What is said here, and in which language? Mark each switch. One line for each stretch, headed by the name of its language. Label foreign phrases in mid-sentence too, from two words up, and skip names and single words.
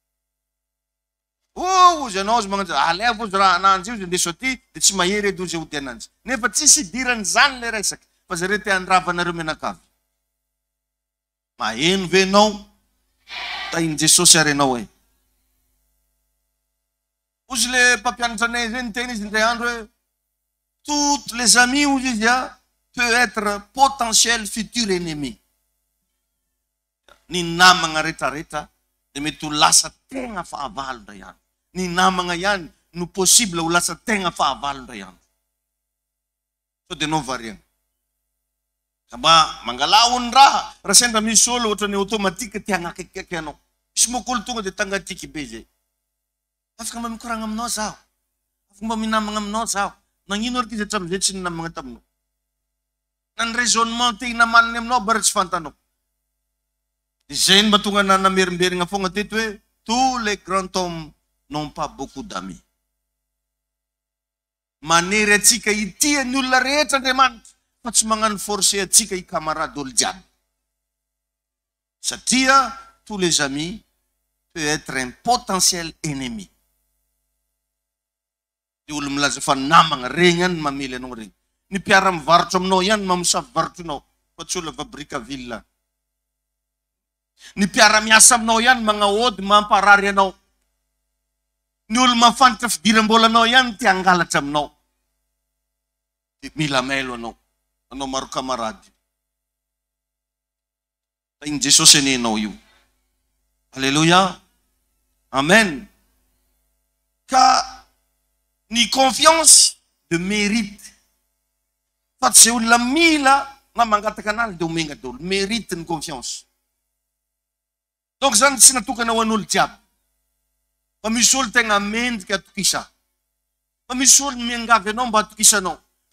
Malagasy: Ozy anao ozy magnanjy, aleva ozy raha ananjy io dia soty, dia tsy mahery edy ozy ody ananjy. Nefa tsisy idirany zany le resaky, fa zareo te andrava nareo menakavy. Maheno ve anao? Tain'i Jesosy ary anao e. Ozy le mpampianatra anay zay ny teny izy indray andro hoe
French: toutes les amis
Malagasy: ozy izy
French: peut être potentiel futur ennemi.
Malagasy: Ny namagna rehetrarehetra dia mety ho lasa tegna fahavalo ndray andro. Ny namagna ihany no possible ho lasa tegna fahavalo ndray andro. So dia anao variana. Ba mangalao ny raha sendra misy olo ohatra ny automatique tia hagnakaikiky anao. Misy mokolo tonga dia tangatiky be zay. Afaka mba mikoragna aminao zaho. Afaka mba minamagna aminao zaho. Nagnino araka izy hatramin'izay tsy ninamagna taminao. Na ny raisonnement te hinamaniny aminao bara tsy fantanao. Zay mba tonga namerimberigna foana teto hoe
French: tous les grands hommes n'ont pas beaucoup d'amis.
Malagasy: Manery atsika itia ny olona rehetra Andriamanitra. Fa tsy magnano forcé atsika i camarade olo jiaby. Satria
French: tous les amis peut être un potentiel ennemi.
Malagasy: Ty olo milaza fa namagna regny any mamely anao regny. Ny mpiara mivarotra aminao ihany mamosavy varotrinao. Fa tsy olo va Brickaville. Ny mpiara miasa aminao ihany magnaody mamparary anao. Ny olo mafantatra fidiram-bolanao ihany ty angalatra aminao. Mila mailo anao. Anao maro kamarady. Tain'i Jesosy anenao io. Alléluia. Amen. Ka ny
French: confiance de mérite.
Malagasy: Fa tsy zay olona mila na mangataka anazy dia omenga daholo. Mérite ny confiance. Donc zany tsy natokana ho an'olo jiaby. Fa misy olo tegna mendrika atokisa. Fa misy olo miangavy anao mba atokisanao.